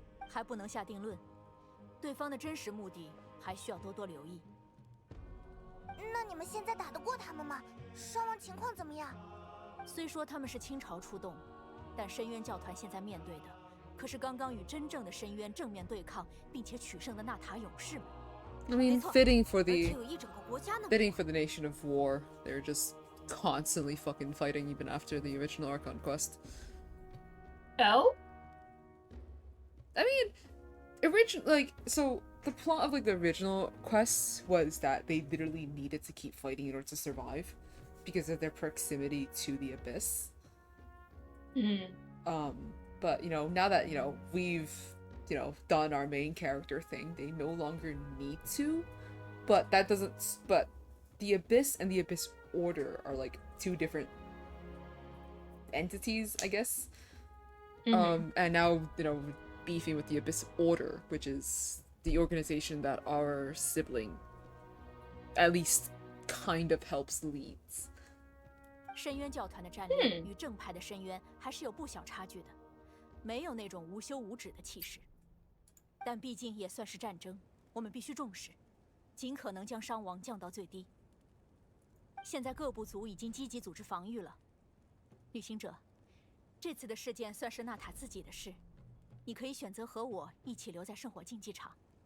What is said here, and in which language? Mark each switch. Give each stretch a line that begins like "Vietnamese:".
Chinese: 还不能下定论，对方的真实目的还需要多多留意。那你们现在打得过他们吗？伤亡情况怎么样？虽说他们是清朝出动，但深渊教团现在面对的可是刚刚与真正的深渊正面对抗并且取胜的纳塔勇士们。
English: I mean, fitting for
Chinese: 而且有一整个国家那么
English: fitting for the nation of war. They're just constantly fucking fighting even after the original Archon Quest. L? I mean, so the plot of, like, the original quests was that they literally needed to keep fighting in order to survive because of their proximity to the Abyss. But, you know, now that, you know, we've, you know, done our main character thing, they no longer need to. But that doesn't, but the Abyss and the Abyss Order are, like, 2 different entities, I guess. And now, beefing with the Abyss Order, which is the organization that our sibling at least kind of helps leads.
Chinese: 深渊教团的战略与正派的深渊还是有不小差距的，没有那种无休无止的气势。但毕竟也算是战争，我们必须重视，尽可能将伤亡降到最低。现在各部族已经积极组织防御了。旅行者，这次的事件算是纳塔自己的事，你可以选择和我一起留在圣火竞技场。